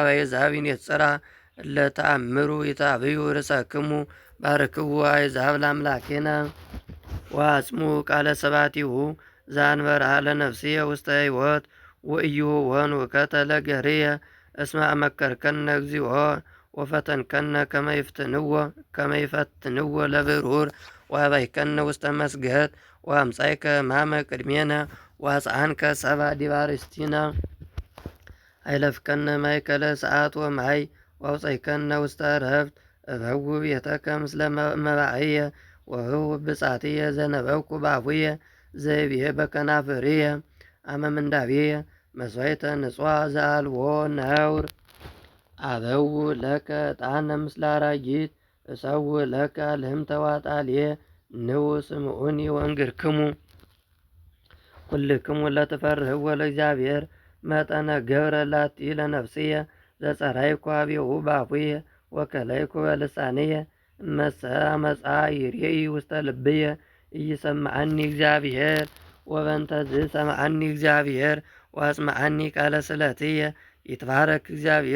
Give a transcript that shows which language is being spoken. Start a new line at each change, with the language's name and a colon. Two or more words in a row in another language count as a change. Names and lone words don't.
Geez: አሕዛብ ይኔጽራ እለ ተአምሩ ይታብዩ ርእሰክሙ ባርክዎ አሕዛብ ለአምላኬነ ወአጽሙ ቃለ ስብሐቲሁ ዘአንበራ ለነፍስየ ውስተ ሕይወት ወኢይሁወን ውከተ ለገርየ እስመ አመከርከነ እግዚኦ ወፈተንከነ ከመ ይፈትንዎ ለብሩር ወአባይከነ ውስተ መስገድ ወአምጻእከ ሕማመ ቅድሜነ ወአጽአንከ ሰብአ ዲበ አርእስቲነ አይለፍከነ ማእከለ ሰዓት ወማይ ወአውጻእከነ ውስተ ዕረፍት እበው ቤተከ ምስለ መባዕየ ወህው ብጻትየ ዘነበብኩ በአፉየ ዘይቤ በከናፍርየ አመ ምንዳቤየ መሥዋዕተ ንጹሕ ዘአልቦ ነውር አበው ለከ ዕጣነ ምስለ አራጊት እሰው ለከ ልህምተ ዋጣልየ ንዑ ስምዑኒ ወእንግርክሙ ኩልክሙ ለትፈርህዎ ለእግዚአብሔር መጠነ ገብረ ላቲ ለነፍስየ ዘጸራይኩ ኀቤሁ በአፉየ ወከለይኩ በልሳንየ እመሰ አመፃ ይሬኢ ውስተ ልብየ ኢይሰምዐኒ እግዚአብሔር ወበእንተዝ ሰምዐኒ እግዚአብሔር ወአስመዐኒ ቃለ ስእለትየ ይትባረክ እግዚአብሔር